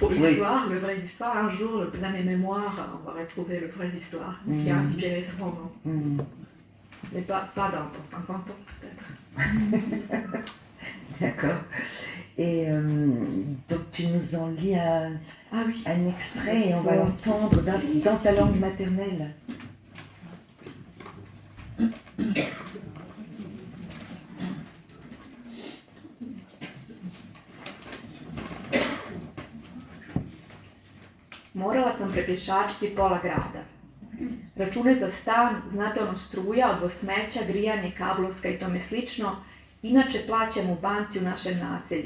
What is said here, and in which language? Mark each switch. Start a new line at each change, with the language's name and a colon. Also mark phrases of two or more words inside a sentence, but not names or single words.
French: Pour l'histoire, le vraie histoire. Un jour, dans mes mémoires, on va retrouver le vraie histoire, ce qui a inspiré ce roman. Mais pas dans 50 ans, peut-être. D'accord. Et donc tu nous en lis un extrait et on va l'entendre dans ta langue maternelle.
Bosnian: Morala sam prepješačiti pola grada. Račune za stan, znate ono struja, odvoz smeća, grijanje, kablovska i tome slično, inače plaćam u banci u našem naselju.